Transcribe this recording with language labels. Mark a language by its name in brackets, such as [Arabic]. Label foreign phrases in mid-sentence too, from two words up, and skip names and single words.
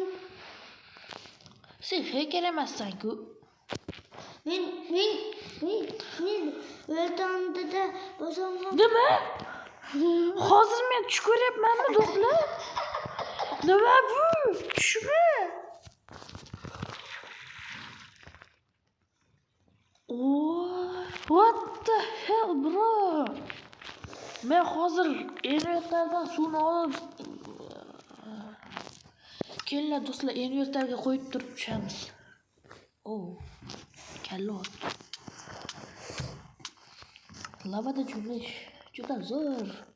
[Uzbek] Sen hacker emassan-ku. Men o'rtamda bosamam. Nima? Hozir men tush ko'ryapmanmi, do'stlar? Nima bu? Tushmi? [English] What the hell, bro? [Uzbek] Men hozir invertordan suvni olib kelinglar do'stlar, invertorga qo'yib turib tushamiz. Kalla ot. Lavada cho'mish juda zo'r.